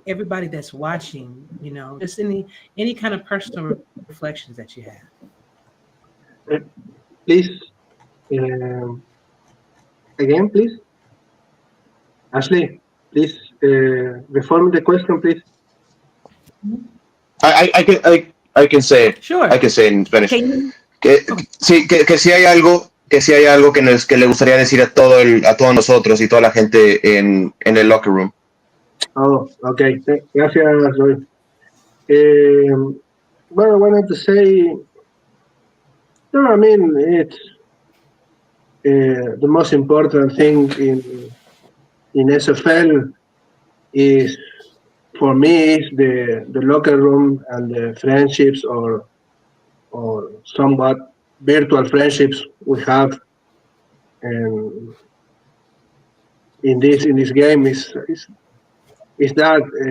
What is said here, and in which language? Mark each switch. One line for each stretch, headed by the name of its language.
English: Everybody that's watching, just any kind of personal reflections that you have. Please, again, please. Ashley, please reform the question, please. I can say it. Sure. I can say it in Spanish.
Spanish: Que si hay algo que le gustaría decir a todos nosotros y toda la gente en el locker room.
English: Oh, okay.
Spanish: Gracias,
English: Roy. Well, I wanted to say, no, I mean, it's the most important thing in SFL is, for me, is the locker room and the friendships or somewhat virtual friendships we have in this game is that